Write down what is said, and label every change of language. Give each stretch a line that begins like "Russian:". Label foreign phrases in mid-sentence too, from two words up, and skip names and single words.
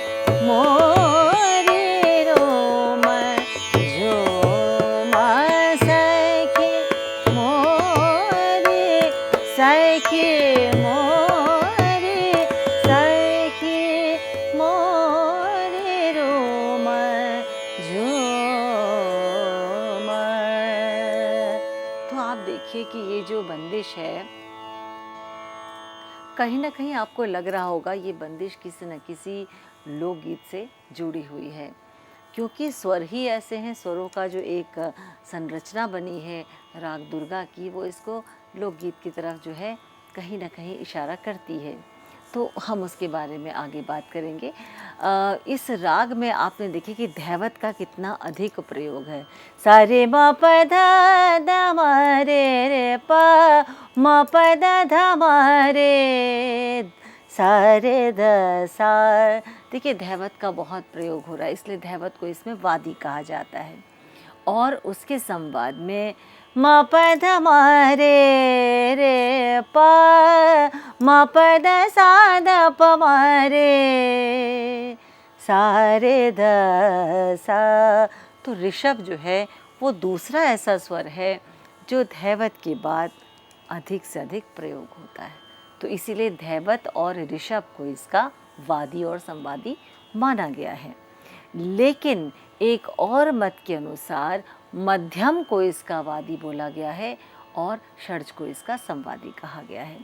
Hindi: मोरी रोम झूम सखी मोरी सखी मोरी सखी मोरी रोम झूम। तो आप देखिए कि ये जो बंदिश है, कहीं ना कहीं आपको लग रहा होगा ये बंदिश किसी न किसी लोकगीत से जुड़ी हुई है, क्योंकि स्वर ही ऐसे हैं, स्वरों का जो एक संरचना बनी है राग दुर्गा की, वो इसको लोकगीत की तरफ जो है कहीं ना कहीं इशारा करती है। तो हम उसके बारे में आगे बात करेंगे। इस राग में आपने देखिए कि धैवत का कितना अधिक प्रयोग है। सा रे म प ध द म रे रे प म प द ध म रे सा रे ध सा। देखिए धैवत का बहुत प्रयोग हो रहा है, इसलिए धैवत को इसमें वादी कहा जाता है। और उसके संवाद में म प ध म रे रे प म प द सा द प म रे सा रे ध सा। तो ऋषभ जो है वो दूसरा ऐसा स्वर है जो धैवत के बाद अधिक से अधिक प्रयोग होता है। तो इसीलिए धैवत और ऋषभ को इसका वादी और संवादी माना गया है। लेकिन एक और मत के अनुसार मध्यम को इसका वादी बोला गया है और षड्ज को इसका संवादी कहा गया है।